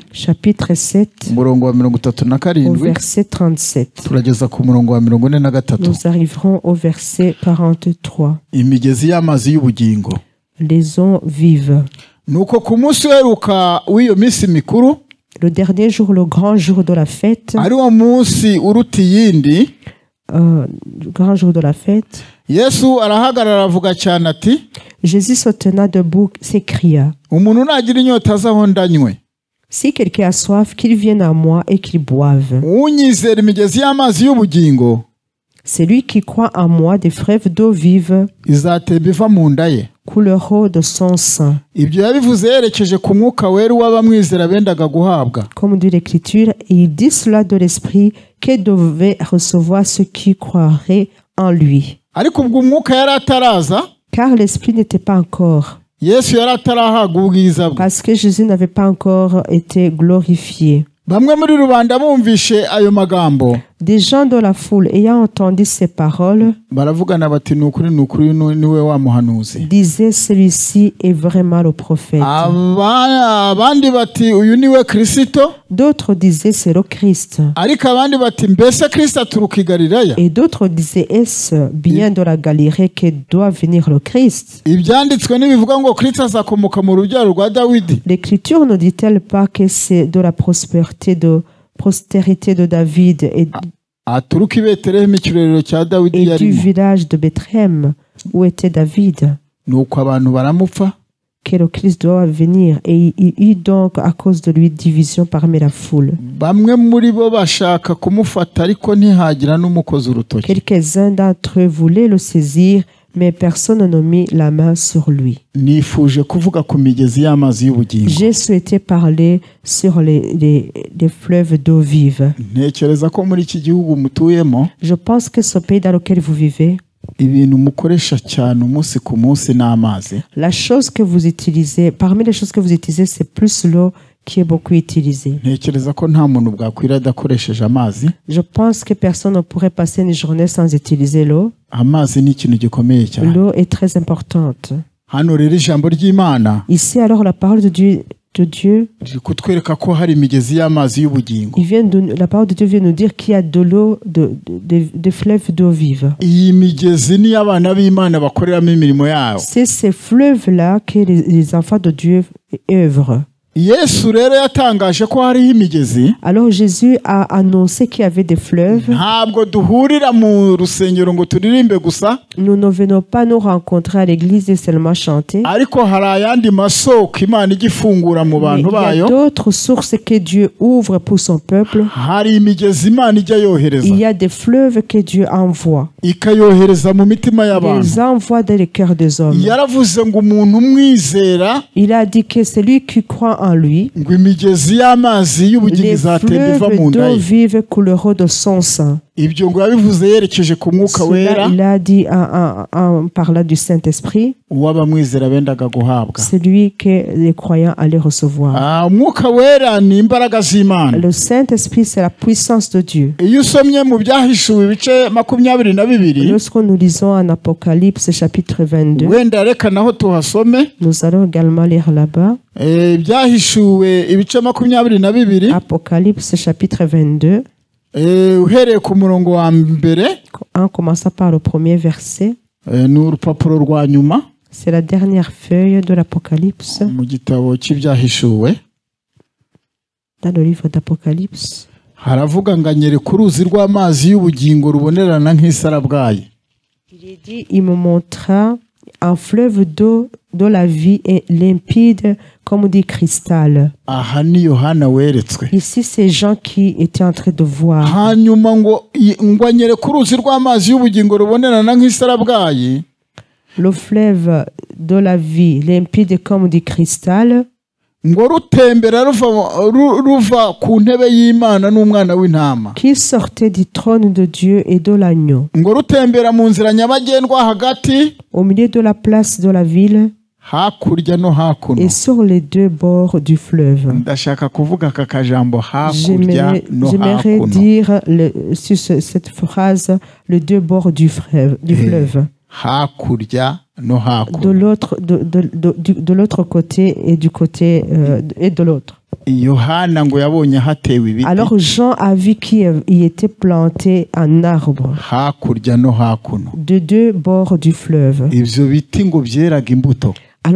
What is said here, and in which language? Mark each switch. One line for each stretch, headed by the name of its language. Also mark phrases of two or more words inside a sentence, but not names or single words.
French: chapitre 7,
Kinyarwanda: umurongo wa
French: au 37 verset 37.
Kinyarwanda: turageza ku murongo wa 43.
French: Nous arriverons au verset 43.
Kinyarwanda: Imigezi y'amazi y'ubugingo.
French: Les eaux vives.
Kinyarwanda: Nuko ku munsi uheruka w'iyo minsi mikuru,
French: Le dernier jour, le grand jour de la fête,
Kinyarwanda: ari wo munsi uruta iyindi,
French: le grand jour de la fête,
Kinyarwanda: Yesu arahagarara avuga cyane ati,
French: Jésus se tenant debout s'écria,
Kinyarwanda: umuntu nagira inyota azaho ndanywe,
French: si quelqu'un a soif, qu'il vienne à moi et qu'il boive.
Kinyarwanda: unyizera imigezi y'amazi y'ubugingo
French: Celui qui croit en moi, des fleuves d'eau vive
Kinyarwanda: izatemba iva mu nda ye.
French: couleront de son sang.
Kinyarwanda: Ibyo yabivuze yerekeje ku mwuka wera w'abamwizera bendaga guhabwa.
French: Comme dit l'Écriture, et il dit cela de l'Esprit que devaient recevoir ceux qui croiraient en lui.
Kinyarwanda: Ariko ubwo umwuka yari ataraza,
French: Car l'Esprit n'était pas encore,
Kinyarwanda: Yesu yari atarahabwa ubwiza bwe.
French: parce que Jésus n'avait pas encore été glorifié.
Kinyarwanda: Bamwe muri rubanda bumvishe ayo magambo
French: Des gens de la foule, ayant entendu ces paroles,
Kinyarwanda: baravugana bati ni ukuri niwe wa muhanuzi.
French: disaient celui-ci est vraiment le prophète.
Kinyarwanda: Abandi bati uyu niwe Kristo,
French: D'autres disaient c'est le Christ.
Kinyarwanda: ariko abandi bati mbese Kristo aturuka i Galilaya.
French: Et d'autres disaient est-ce bien de la Galilée que doit venir le Christ?
Kinyarwanda: Ibyanditswe ntibivuga ngo Kristo azakomoka mu rubyaro rwa Dawidi.
French: L'Écriture ne dit-elle pas que c'est de la postérité de David
Kinyarwanda: Aturuka i Betelehemu ikirorero cya Dawidi
French: et du
Kinyarwanda: yarimo.
French: village de Bethléem où était David,
Kinyarwanda: Nuko abantu baramupfa,
French: que le Christ doit venir, et il y eut donc à cause de lui division parmi la foule.
Kinyarwanda: bamwe muri bo bashaka kumufata ariko ntihagira n'umukozi urutoki.
French: Quelques-uns d'entre eux voulaient le saisir, mais personne ne mit la main sur lui.
Kinyarwanda: Nifuje kuvuga ku migezi y'amazi y'ubugingo.
French: J'ai souhaité parler sur les fleuves d'eau vive.
Kinyarwanda: Ntekereza ko muri iki gihugu mutuyemo
French: Je pense que ce pays dans lequel vous vivez,
Kinyarwanda: ibintu mukoresha cyane umunsi ku munsi n'amazi.
French: la chose que vous utilisez, parmi les choses que vous utilisez, c'est plus l'eau qui est beaucoup utilisée.
Kinyarwanda: Ntekereza ko nta muntu bwakwira adakoresheje amazi.
French: Je pense que personne ne pourrait passer une journée sans utiliser l'eau.
Kinyarwanda: Amazi ni ikintu gikomeye cyane.
French: L'eau est très importante.
Kinyarwanda: Hano rero ijambo ry'Imana
French: Ici, alors, la parole de Dieu
Kinyarwanda: riri kutwereka ko hari imigezi y'amazi y'ubugingo.
French: la parole de Dieu vient nous dire qu'il y a de l'eau, des fleuves d'eau vive.
Kinyarwanda: Iyi migezi ni abana b'Imana bakoreramo imirimo yabo.
French: C'est ces fleuves-là que les enfants de Dieu œuvrent.
Kinyarwanda: Yesu rero yatangaje ko hariho imigezi.
French: Alors Jésus a annoncé qu'il y avait des fleuves.
Kinyarwanda: Ntabwo duhurira mu rusengero ngo turirimbe gusa,
French: Nous ne venons pas nous rencontrer à l'église et seulement chanter.
Kinyarwanda: ariko hari ayandi masoko Imana igifungura mu
French: Mais
Kinyarwanda: bantu
French: il y a
Kinyarwanda: bayo.
French: d'autres sources que Dieu ouvre pour son peuple.
Kinyarwanda: Hari imigezi Imana ijya yohereza,
French: Il y a des fleuves que Dieu envoie.
Kinyarwanda: ikayohereza mu mitima y'abantu.
French: Les envoie dans les cœurs des hommes.
Kinyarwanda: Yaravuze ngo umuntu umwizera,
French: Il a dit que celui qui croit en lui,
Kinyarwanda: ngo imigezi y'amazi y'ubugingo
French: les
Kinyarwanda: izatemba iva mu
French: fleuves
Kinyarwanda: nda
French: d'eau
Kinyarwanda: ye.
French: vive couleront de son sang.
Kinyarwanda: Ibyo ngo yabivuze yerekeje ku mwuka
French: Cela,
Kinyarwanda: wera
French: il a dit en parlant du Saint-Esprit,
Kinyarwanda: uw'abamwizera bendaga guhabwa.
French: celui que les croyants allaient recevoir.
Kinyarwanda: Umwuka wera ni imbaraga z'Imana.
French: Le Saint-Esprit, c'est la puissance de Dieu.
Kinyarwanda: Iyo usomye mu Byahishuwe ibice 22,
French: Lorsque nous lisons en Apocalypse chapitre 22,
Kinyarwanda: wenda reka naho tuhasome.
French: nous allons également lire là-bas.
Kinyarwanda: Byahishuwe ibice 22,
French: Apocalypse chapitre 22,
Kinyarwanda: uhereye ku murongo wa mbere,
French: en commençant par le premier verset.
Kinyarwanda: ni urupapuro rwa nyuma
French: C'est la dernière feuille de l'Apocalypse,
Kinyarwanda: mu gitabo cy'Ibyahishuwe.
French: dans le livre d'Apocalypse.
Kinyarwanda: Haravuga ngo anyereka uruzi rw'amazi y'ubugingo rubonerana nk'isarabwayi.
French: Il est dit, il me montra un fleuve d'eau de la vie et limpide comme du cristal.
Kinyarwanda: Aha ni Yohana weretswe.
French: Ici, c'est Jean qui était en train de voir.
Kinyarwanda: Hanyuma ngo anyereka uruzi rw'amazi y'ubugingo rubonerana nk'isarabwayi.
French: Le fleuve de la vie limpide comme du cristal,
Kinyarwanda: Ngo rutembera ruva ku ntebe y'Imana n'umwana w'intama.
French: qui sortait du trône de Dieu et de l'agneau.
Kinyarwanda: Ngo rutembera mu nzira nyabagendwa hagati,
French: Au milieu de la place de la ville
Kinyarwanda: hakurya no hakuno.
French: et sur les deux bords du fleuve.
Kinyarwanda: Ndashaka kuvuga aka kajambo hakurya no
French: J'aimerais
Kinyarwanda: hakuno.
French: dire sur cette phrase, les deux bords du fleuve.
Kinyarwanda: Hakurya no
French: De
Kinyarwanda: hakuno.
French: l'autre côté et du côté et de l'autre.
Kinyarwanda: Yohana ngo yabonye hatewe ibiti
French: Alors Jean a vu qu'il y était planté un arbre
Kinyarwanda: hakurya no hakuno.
French: de deux bords du fleuve.
Kinyarwanda: Ivyo biti ngo byeraga imbuto.